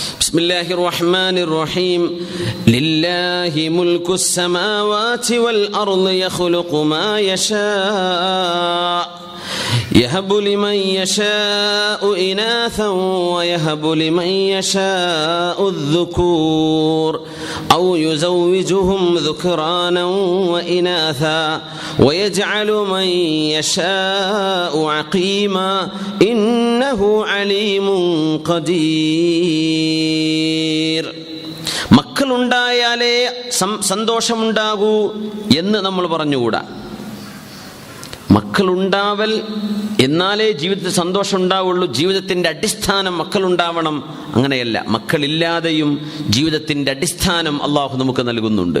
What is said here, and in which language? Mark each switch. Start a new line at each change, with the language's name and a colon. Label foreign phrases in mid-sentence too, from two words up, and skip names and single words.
Arabic: بسم الله الرحمن الرحيم. لله ملك السماوات والأرض يخلق ما يشاء يهب لمن يشاء إناثا ويهب لمن يشاء الذكور أو يزوجهم ذكرانا وإناثا ويجعل من يشاء عقيما إنه عليم قدير.
Malayalam: മക്കളുണ്ടായാലേ സന്തോഷമുണ്ടാകൂ എന്ന് നമ്മൾ പറഞ്ഞുകൂടാ. മക്കളുണ്ടാവൽ എന്നാലേ ജീവിതത്തിൽ സന്തോഷം ഉണ്ടാവുള്ളൂ. ജീവിതത്തിൻ്റെ അടിസ്ഥാനം മക്കളുണ്ടാവണം, അങ്ങനെയല്ല. മക്കളില്ലാതെയും ജീവിതത്തിൻ്റെ അടിസ്ഥാനം അള്ളാഹു നമുക്ക് നൽകുന്നുണ്ട്.